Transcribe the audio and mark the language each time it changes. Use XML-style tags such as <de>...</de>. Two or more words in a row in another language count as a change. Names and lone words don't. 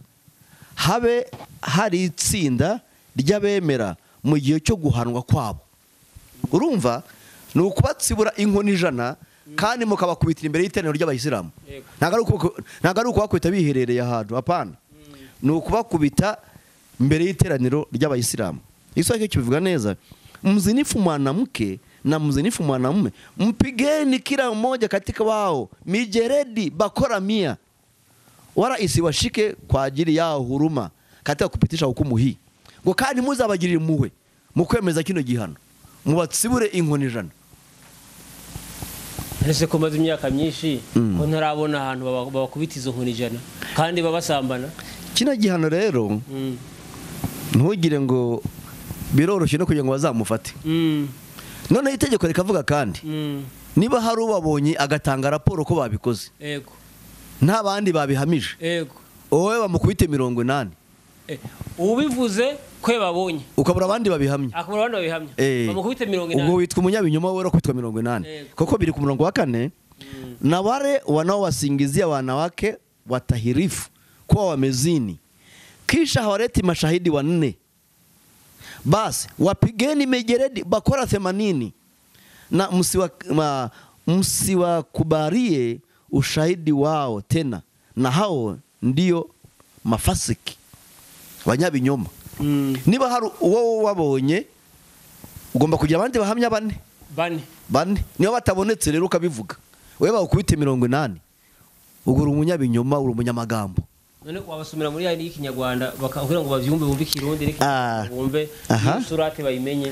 <rw>Habe hari itsinda ry'abemera mu gihe cyo guhanwa kwabo. Urumva ni ukubatsibura inkoni 100 kandi mukabakubitira imbere y'iteraniro ry'abayisilamu. Ntago ari ukubakubita biherereye ahantu, apana. Ni ukubakubita mbere y'iteraniro ry'abayisilamu. Iswahili kibivuga neza,</rw> <sw>mzinifu mwanamke na mzinifu mwanamume mpigeni kila mmoja katika wao mijeredi bakora 100, wala isiwashike kwa ajili yao huruma katika kupitisha hukumu hii.</sw> <rw>Ngo kandi muzabagirira impuhwe mu kwemeza kino gihano, mubatsibure inkoni 100. Ese ko maze imyaka myinshi ko ntarabona ahantu babakubita izo nkoni 100 kandi babasambana. Kino gihano rero ntugire ngo biroroshye no kugira ngo bazamufate. None itegeko rikavuga kandi niba hari ubabonye agatanga raporo ko babikoze, yego, nta bandi babihamije, yego, wowe bamukubite 80. Ubivuze kwe babonye ukabura abandi babihamya, akabura abandi babihamya, bamukubite 80. Ubwo witwa umunyabinyoma wowe kwitwa 80. Koko biri ku murongo wa 4.</rw> <sw>Na wale wanaowasingizia wanawake watahirifu kwa wamezini, kisha hawaleti mashahidi 4, basi wapigeni mijeredi bakora 80 na msiwakubalie ushahidi wao tena, na hao ndio mafasiki banyabinyoma.</sw> <rw>Niba hari uwo wabonye ugomba kugira abandi bahamya 4. Niba batabonetse rero ukabivuga, wewe bakubite 80, ugura umunyabinyoma, uri umunyamagambo. None wabasumira muri yani y'Ikinyarwanda bakakubwira ngo bavyumve bumve Kirundi reke bumve surati bayimenye.</rw>